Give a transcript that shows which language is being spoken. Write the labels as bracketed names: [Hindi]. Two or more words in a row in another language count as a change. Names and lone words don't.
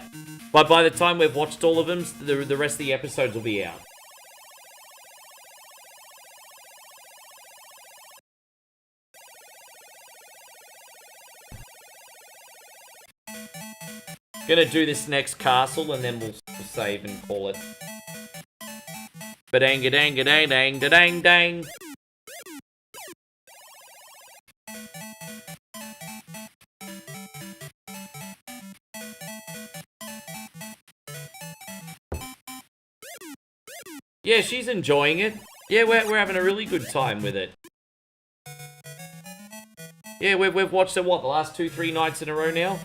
[English] But by the time we've watched all of them, the rest of the episodes will be out. Gonna do this next castle, and then we'll save and call it. Ba-dang-a-dang-a-dang-dang-da-dang-dang. Yeah, she's enjoying it. Yeah, we're having a really good time with it. Yeah, we've watched it, what, the last 2-3 nights in a row now?